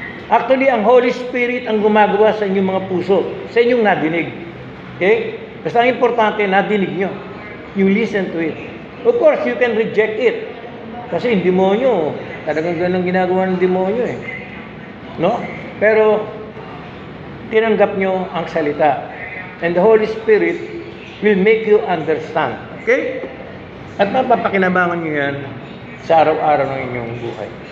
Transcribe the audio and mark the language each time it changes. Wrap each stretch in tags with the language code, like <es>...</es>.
<tl>Actually, ang Holy Spirit ang gumagawa sa inyong mga puso, sa inyong nadinig. Okay? Basta ang importante, nadinig nyo.</tl> <en>You listen to it. Of course, you can reject it.</en> <tl>Kasi yung demonyo, talagang ganun ginagawa ng demonyo eh. No? Pero, tinanggap nyo ang salita.</tl> <en>And the Holy Spirit will make you understand. Okay?</en> <tl>At mapapakinabangan nyo yan sa araw-araw ng inyong buhay.</tl>